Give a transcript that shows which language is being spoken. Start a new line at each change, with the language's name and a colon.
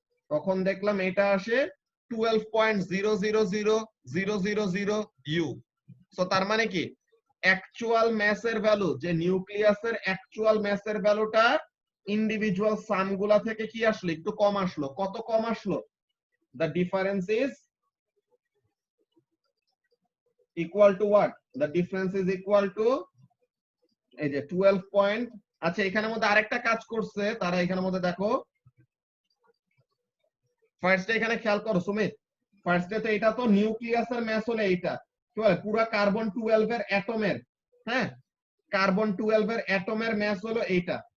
Bangla: তখন দেখলাম এটা আসে 12.000000 ইউ। সো তার মানে কি অ্যাকচুয়াল ম্যাসের ভ্যালু, যে নিউক্লিয়াসের অ্যাকচুয়াল ম্যাসের ভ্যালুটা ইন্ডিভিজুয়াল সামগুলা থেকে কি আসলো? একটু কম আসলো। কত কম আসলো?
English: The difference is equal to what? The difference is equal to
Bangla: এই যে
English: 12 point.
Bangla: আচ্ছা, এখানের মধ্যে আরেকটা কাজ করছে তারা, এখানের মধ্যে দেখো ফার্স্টে এখানে খেয়াল করো সুমিত, ফার্স্টে তো এটা তো নিউক্লিয়াসের ম্যাস হলো এইটা, কি বলে পুরো কার্বন 12 এর অ্যাটমের, হ্যাঁ কার্বন 12 এর অ্যাটমের ম্যাস হলো এইটা।